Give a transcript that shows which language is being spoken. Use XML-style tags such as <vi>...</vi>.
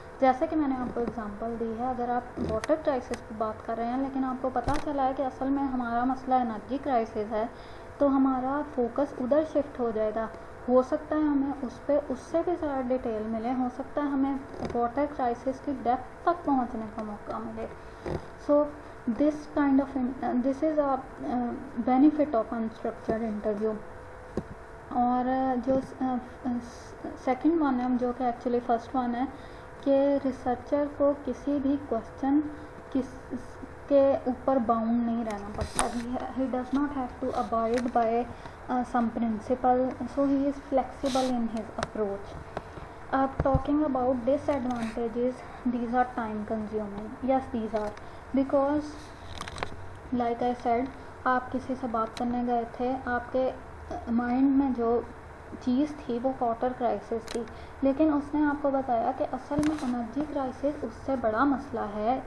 <ur>جیسے کہ میں نے آپ کو اگزامپل دی ہے, اگر آپ واٹر کرائسس پہ بات کر رہے ہیں لیکن آپ کو پتہ چلا ہے کہ اصل میں ہمارا مسئلہ انرجی کرائسس ہے, تو ہمارا فوکس ادھر شفٹ ہو جائے گا. ہو سکتا ہے ہمیں اس سے بھی زیادہ ڈیٹیل ملے, ہو سکتا ہے ہمیں واٹر کرائسس کی ڈیپتھ تک پہنچنے کا موقع ملے.</ur> <en>So this is a benefit of unstructured interview.</en> <ur>اور جو سیکنڈ ون ہے, جو کہ ایکچولی فرسٹ ون ہے, کہ ریسرچر کو کسی بھی کوشچن کے اوپر باؤنڈ نہیں رہنا پڑتا.</ur> <en>he does not have to abide by some principle, so he is flexible in his approach. Talking about disadvantages, these are time consuming. Yes, these are, because like I said,</en> <ur>آپ کسی سے بات کرنے گئے تھے, آپ کے مائنڈ میں جو چیز تھی وہ واٹر کرائسس تھی, لیکن اس نے آپ کو بتایا کہ اصل میں انرجی کرائسس اس سے بڑا مسئلہ ہے.</ur>